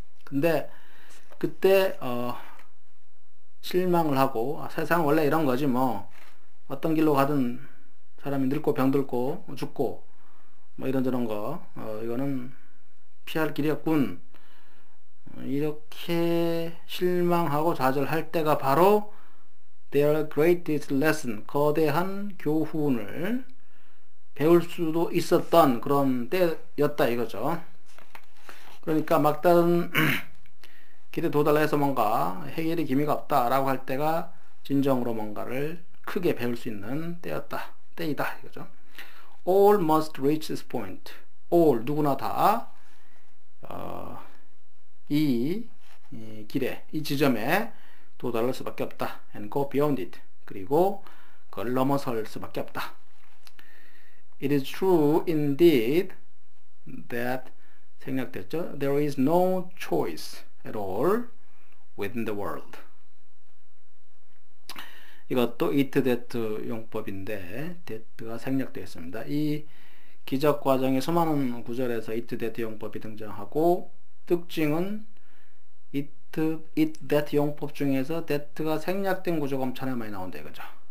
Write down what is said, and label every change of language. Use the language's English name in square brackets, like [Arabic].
[Korean] 근데 그때 실망을 하고 세상 원래 이런 거지 뭐 어떤 길로 가든 사람이 늙고 병들고 죽고 뭐 이런저런 거 이거는 피할 길이었군, 이렇게 실망하고 좌절할 때가 바로 [English] their greatest lesson, [Korean] 거대한 교훈을 배울 수도 있었던 그런 때였다 이거죠. 그러니까 막다른 길에 도달해서 뭔가 해결의 기미가 없다 라고 할 때가 진정으로 뭔가를 크게 배울 수 있는 때이다 이거죠. [English] All must reach this point. [Korean] All, 누구나 다 이 길에, 이 지점에 도달할 수밖에 없다. [English] And go beyond it. [Korean] 그리고 그걸 넘어설 수밖에 없다. [English] It is true indeed that, [Korean] 생략됐죠? [English] There is no choice at all within the world. [Korean] 이것도 it, that 용법인데 that가 생략되어 있습니다. 이 기적 과정에 수많은 구절에서 it, that 용법이 등장하고, 특징은 it, that 용법 중에서 that가 생략된 구조가 엄청나게 많이 나온다 이거죠.